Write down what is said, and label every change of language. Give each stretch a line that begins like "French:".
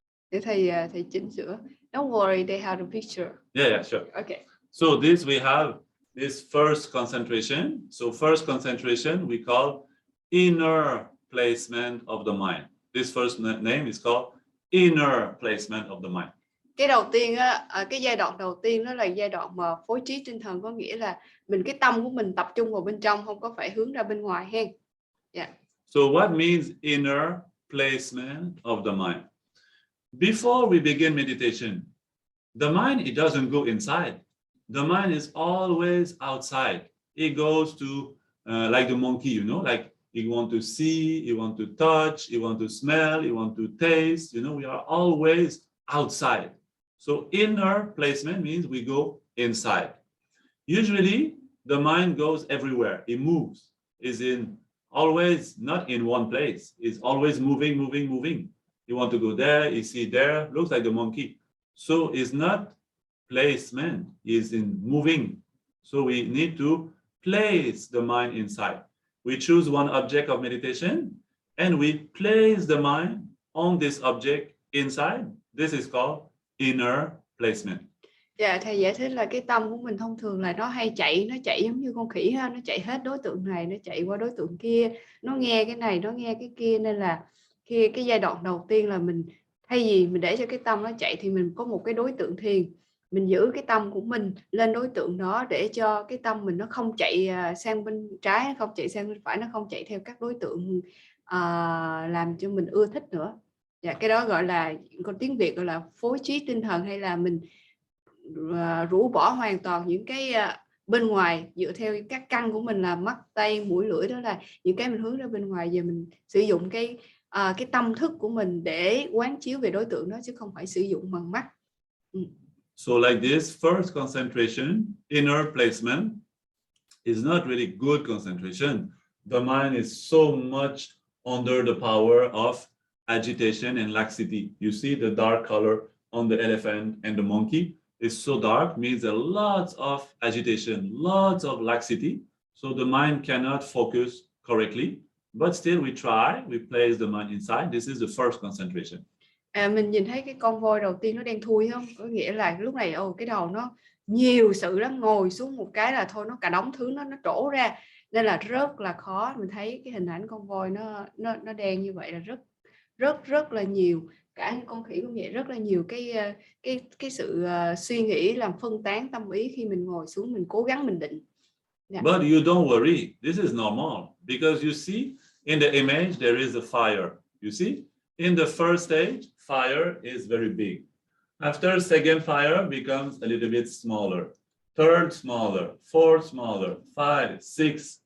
Vietnamese: Để thầy chỉnh sửa.
English: Don't worry, they have a picture. Yeah, sure. Okay. So this we have this first concentration. So first concentration we call inner placement of the mind. This first name is called inner placement of the mind.
Vietnamese: Cái đầu tiên á, cái giai đoạn đầu tiên đó là giai đoạn mà phối trí tinh thần, có nghĩa là cái tâm của mình tập trung vào bên trong, không có phải hướng ra bên ngoài hen. Yeah.
English: So what means inner placement of the mind? Before we begin meditation, the mind, it doesn't go inside. The mind is always outside. It goes to like the monkey, you know, like you want to see, you want to touch, you want to smell, you want to taste, you know, we are always outside. So inner placement means we go inside. Usually the mind goes everywhere. It moves. Is in always not in one place. It's always moving, moving, moving. You want to go there, you see there, looks like the monkey. So it's not placement, it's in moving. So we need to place the mind inside. We choose one object of meditation and we place the mind on this object inside. This is called inner placement.
Vietnamese: Dạ, thầy giải thích là cái tâm của mình thông thường là nó hay chạy, nó chạy giống như con khỉ ha, nó chạy hết đối tượng này, nó chạy qua đối tượng kia, nó nghe cái này, nó nghe cái kia, nên là khi cái giai đoạn đầu tiên là mình thay vì mình để cho cái tâm nó chạy thì mình có một cái đối tượng thiền, mình giữ cái tâm của mình lên đối tượng đó để cho cái tâm mình nó không chạy sang bên trái, nó không chạy sang bên phải, nó không chạy theo các đối tượng làm cho mình ưa thích nữa. Dạ, cái đó gọi là, còn tiếng Việt gọi là phối trí tinh thần, hay là mình rũ bỏ hoàn toàn những cái bên ngoài dựa theo các căn của mình là mắt, tay, mũi, lưỡi, đó là những cái mình hướng ra bên ngoài. Giờ mình sử dụng cái tâm thức của mình để quán chiếu về đối tượng đó, chứ không phải sử dụng bằng mắt.
English: So like this first concentration, inner placement, is not really good concentration. The mind is so much under the power of agitation and laxity. You see the dark color on the elephant and the monkey is so dark, means a lot of agitation, lots of laxity. So the mind cannot focus correctly, but still we try, we place the mind inside. This is the first concentration.
Vietnamese: Mình nhìn thấy cái con voi đầu tiên nó đen thui không? Có nghĩa là lúc này cái đầu nó nhiều sự lắm, ngồi xuống một cái là thôi nó cả đống thứ nó trổ ra, nên là rất là khó. Mình thấy cái hình ảnh con voi nó đen như vậy là rất là nhiều. Cả con khỉ cũng vậy, rất là nhiều cái sự suy nghĩ làm phân tán tâm ý khi mình ngồi xuống, mình cố gắng mình định. Yeah.
English: But you don't worry, this is normal, because you see in the image there is a fire. You see, in the first stage, fire is very big. After second fire becomes a little bit smaller. Third smaller, fourth smaller, 5, 6.